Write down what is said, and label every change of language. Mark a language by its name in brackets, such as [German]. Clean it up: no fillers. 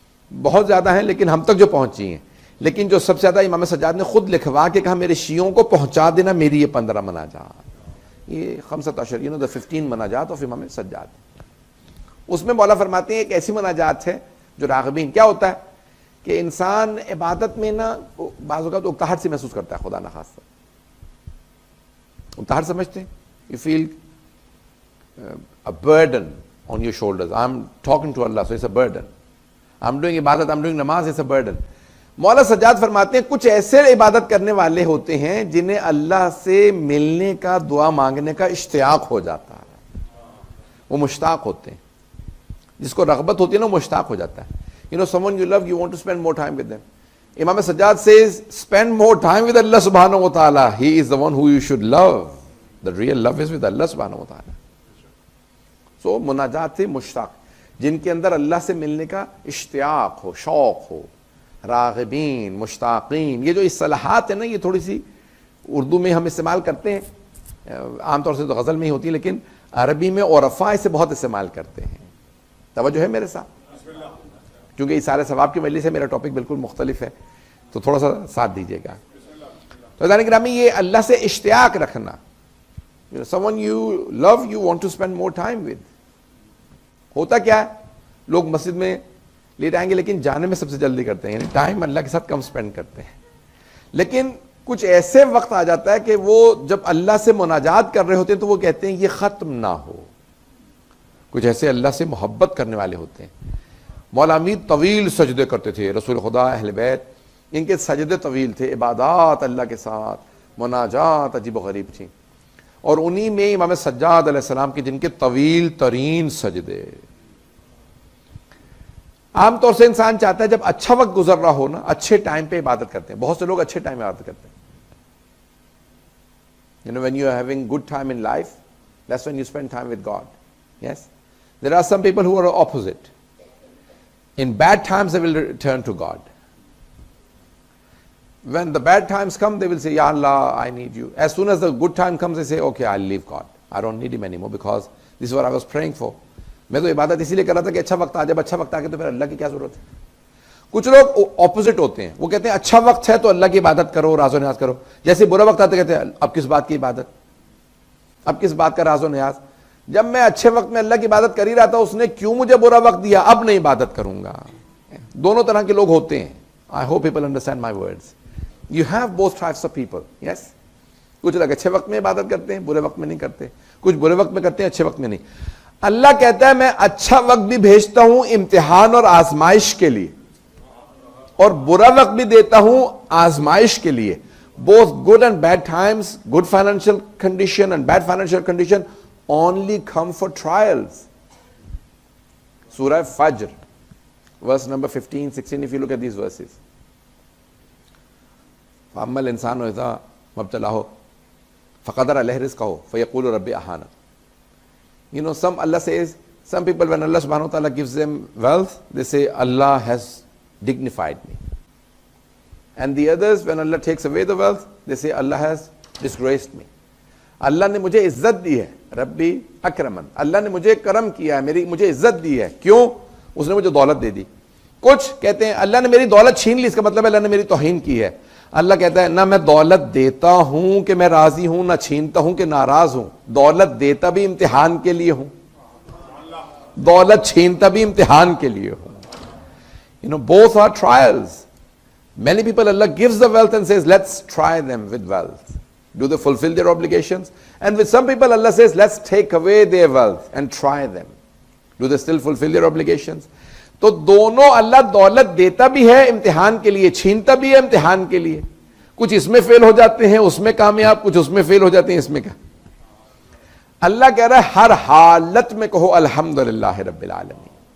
[Urdu] بہت زیادہ ہیں لیکن ہم تک جو پہنچی ہیں، لیکن جو سب سے زیادہ امام سجاد نے خود لکھوا کے کہا میرے شیعوں کو پہنچا دینا میری یہ 15 مناجات، یہ 15 the 15 مناجات آف امام سجاد۔ اس میں مولا فرماتے ہیں ایک ایسی مناجات ہے جو راغبین، کیا ہوتا ہے کہ انسان عبادت میں نا بعض اوقات اکتاہٹ سے محسوس کرتا ہے، خدا نخواستہ اکتاہٹ سمجھتے ہیں، [English] You feel a burden on your shoulders. I'm talking to Allah, so it's a burden. I'm doing ibadat, I'm doing namaz, it's a burden. [Urdu] مولا سجاد فرماتے ہیں کچھ ایسے عبادت کرنے والے ہوتے ہیں جنہیں اللہ سے ملنے کا دعا مانگنے کا اشتیاق ہو جاتا ہے, وہ مشتاق ہوتے ہیں, جس کو رغبت ہوتی ہے نا وہ مشتاق ہو جاتا ہے. [English] You know someone you love, you want to spend more time with them. Imam Sajjad says spend more time with Allah subhanahu wa ta'ala. He is the one who you should love. The real love is with Allah subhanahu wa ta'ala. [Urdu] So مناجات سے مشتاق, جن کے اندر اللہ سے ملنے کا اشتیاق ہو, شوق ہو, راغبین, مشتاقین. یہ جو اصطلاحات ہیں نا یہ تھوڑی سی اردو میں ہم استعمال کرتے ہیں, عام طور سے تو غزل میں ہی ہوتی ہے, لیکن عربی میں عرفاء اسے بہت استعمال کرتے ہیں. توجہ ہے میرے ساتھ, کیونکہ اس سارے ثواب کی وجہ سے میرا ٹاپک بالکل مختلف ہے, تو تھوڑا سا ساتھ دیجیے گا. تو عزیزان گرامی, یہ اللہ سے اشتیاق رکھنا, [English] someone you love, you want to spend more time with. [Urdu] ہوتا کیا ہے, لوگ مسجد میں لیٹ آئیں گے لیکن جانے میں سب سے جلدی کرتے ہیں, یعنی ٹائم اللہ کے ساتھ کم سپینڈ کرتے ہیں. لیکن کچھ ایسے وقت آ جاتا ہے کہ وہ جب اللہ سے مناجات کر رہے ہوتے ہیں تو وہ کہتے ہیں یہ ختم نہ ہو. کچھ ایسے اللہ سے محبت کرنے والے ہوتے ہیں. مولا امید طویل سجدے کرتے تھے, رسول خدا, اہل بیت, ان کے سجدے طویل تھے, عبادات اللہ کے ساتھ, مناجات عجیب و غریب تھیں. اور انہی میں امام سجاد علیہ السلام کے جن کے طویل ترین سجدے. عام طور سے انسان چاہتا ہے جب اچھا وقت گزر رہا ہو نا, اچھے ٹائم پہ عبادت کرتے ہیں. بہت سے لوگ اچھے ٹائم میں عبادت کرتے ہیں. [English] You know, when you are having good time in life, that's when you spend time with God. Yes? There are some people who are opposite. In bad times they will turn to God. When the bad times come, they will say, Ya Allah, I need you. As soon as the good time comes, they say, okay, I'll leave God. I don't need him anymore because this is what I was praying for. [Urdu] میں تو عبادت اسی لیے کر رہا تھا کہ اچھا وقت آ جائے, اچھا وقت آ کے تو پھر اللہ کی کیا ضرورت ہے. کچھ لوگ اپوزٹ ہوتے ہیں, وہ کہتے ہیں اچھا وقت ہے تو اللہ کی عبادت کرو, راز و نیاز کرو. جیسے برا وقت آتا کہتے ہیں اب کس بات کی عبادت, اب کس بات کا راز و نیاز. جب میں اچھے وقت میں اللہ کی عبادت کر ہی رہا تھا, اس نے کیوں مجھے برا وقت دیا, اب نہیں عبادت کروں گا. دونوں طرح کے لوگ ہوتے ہیں. [English] I hope people understand my words. You have both types of people. Yes? [Urdu] کچھ لوگ اچھے وقت میں عبادت کرتے ہیں, برے وقت میں نہیں کرتے. کچھ برے وقت میں کرتے ہیں, اچھے وقت میں نہیں. اللہ کہتا ہے میں اچھا وقت بھی بھیجتا ہوں امتحان اور آزمائش کے لیے, اور برا وقت بھی دیتا ہوں آزمائش کے لیے. [English] Both good and bad times, good financial condition and bad financial condition only come for trials. Surah Fajr, verse number 15, 16, if you look at these verses. [Arabic] فَأَمَّا الْإِنسَانُ إِذَا مَبْتَلَاهُ فَقَدَرَ عَلَيْهِ رِزْقَهُ فَيَقُولُ رَبِّ أَهَانَ. [English] You know, Allah says, some people when Allah subhanahu wa ta'ala gives them wealth, they say Allah has dignified me. And the others, when Allah takes away the wealth, they say Allah has disgraced me. [Urdu] اللہ نے مجھے عزت دی ہے, [Arabic] ربی اکرمن, [Urdu] اللہ نے مجھے کرم کیا ہے, مجھے عزت دی ہے. کیوں؟ اس نے مجھے دولت دے دی. کچھ کہتے ہیں اللہ نے میری دولت چھین لی, اس کا مطلب ہے اللہ نے میری توہین کی ہے. اللہ کہتا ہے نہ میں دولت دیتا ہوں کہ میں راضی ہوں, نہ چھینتا ہوں کہ ناراض ہوں. دولت دیتا بھی امتحان کے لیے ہوں, دولت چھینتا بھی امتحان کے لیے ہوں. [English] You know, both are trials. Many people Allah gives the wealth and says let's try them with wealth. Do they fulfill their obligations? And with some people Allah says let's take away their wealth and try them. Do they still fulfill their obligations? [Urdu] تو دونوں اللہ دولت دیتا بھی ہے امتحان کے لیے, چھینتا بھی ہے امتحان کے لیے. کچھ اس میں فیل ہو جاتے ہیں, اس میں کامیاب, کچھ اس میں فیل ہو جاتے ہیں, اس میں کیا. اللہ کہہ رہا ہے ہر حالت میں کہو الحمدللہ رب العالمین.